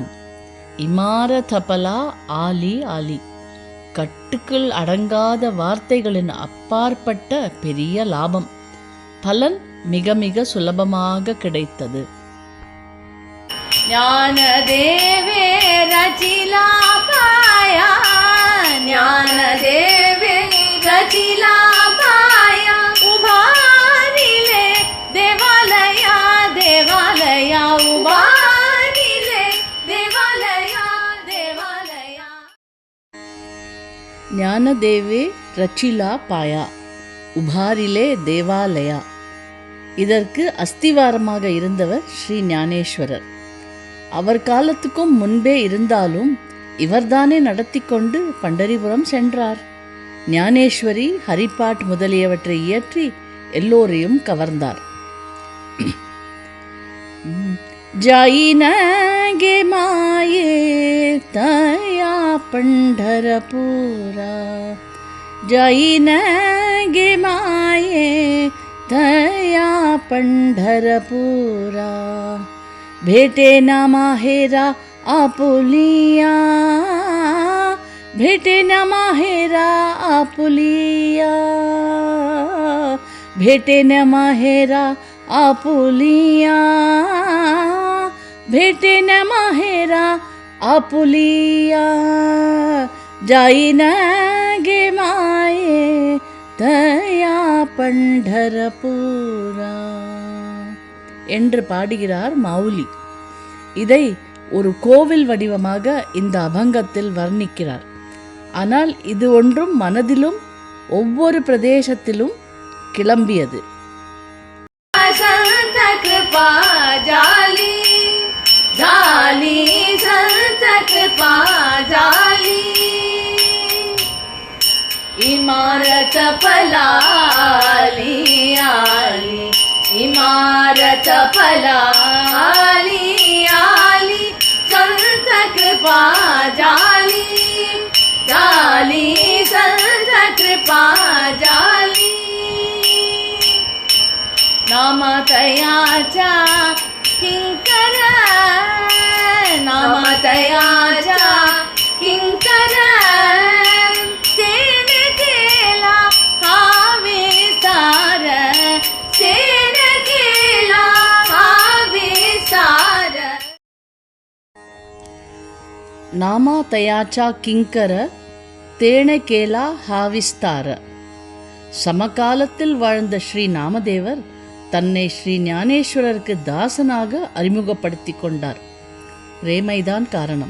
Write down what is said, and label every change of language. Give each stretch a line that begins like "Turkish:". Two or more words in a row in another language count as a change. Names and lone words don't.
Marathi: इमारत फला आली आली,
Tamil: கட்டுக்குள் அடங்காத வார்த்தைகளின் அப்பாற்பட்ட பெரிய லாபம், பலன் மிக மிக சுலபமாக கிடைத்தது.
Marathi: ज्ञानदेवे रचिला पाया, ज्ञानदेवे रचिला पाया, उभारिले देवालया देवालया, उभारिले देवालया देवालया. ज्ञानदेवे रचिला पाया, उभारिले देवालया.
Tamil: இதற்கு அஸ்திவாரமாக இருந்தவர் ஸ்ரீ ஞானேஸ்வரர். அவர் காலத்துக்கும் முன்பே இருந்தாலும் இவர்தானே நடத்தி கொண்டு பண்டரிபுரம் சென்றார். ஞானேஸ்வரி ஹரிபாட் முதலியவற்றை இயற்றி எல்லோரையும் கவர்ந்தார்.
Marathi: जाईन माये तया पंढरपुरा, जाईन माये तया पंढरपुरा, भेटे ना माहेरा आपुलिया, भेटे न माहेरा आपुलिया, भेटे न माहेरा आपुलिया, भेटे न माहेरा आपुलिया, जाईन गे माये तया पंढरपुरा
Tamil: என்று பாடுகிறார் மாவுலி. இதை ஒரு கோவில் வடிவமாக இந்த அபங்கத்தில் வர்ணிக்கிறார். ஆனால் இது ஒன்றும் மனதிலும் ஒவ்வொரு பிரதேசத்திலும் கிளம்பியது.
Marathi: संत कृपा जाली जाली, संत कृपा जाली, इमारत फला आली आली, इमारत फला आली आली, संत कृपा जाली जाली, संत कृपा जाली. नामतयाचा किंकर नाम तयाचा किंकर तेने केला हा विस्तार तेने केला हा विस्तार नामा तयाचा किंकर तेने केला हा विस्तार.
Tamil: சமகாலத்தில் வாழ்ந்த ஸ்ரீ நாமதேவர் தன்னை ஸ்ரீ ஞானேஸ்வரருக்கு தாசனாக அறிமுகப்படுத்தி கொண்டார். பிரேமைதான் காரணம்.